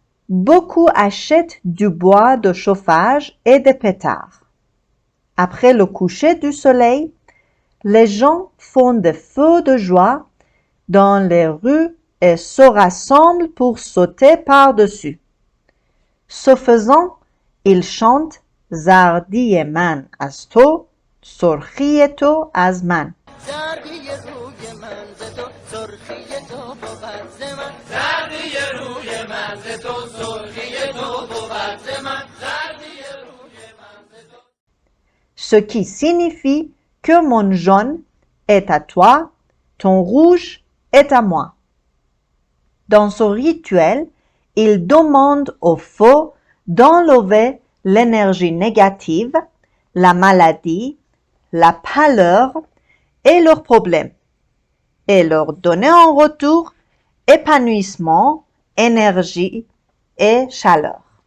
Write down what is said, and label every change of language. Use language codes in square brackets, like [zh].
[fr] beaucoup achètent du bois de chauffage et des pétards. Après le coucher du soleil, les gens font des feux de joie dans les rues et se rassemblent pour sauter par-dessus. Ce faisant, ils chantent [fa] زردی من از تو سرخی تو از من. زردی روی من ز تو سرخی تو بود ز من زردی روی من ز تو سرخی تو بود ز من زردی روی من ز تو. [fr] Ce qui signifie que mon jaune est à toi, ton rouge est à moi. Dans ce rituel, il demande au feu d'enlever l'énergie négative, la maladie, la pâleur et leurs problèmes, et leur donner en retour épanouissement, énergie et chaleur.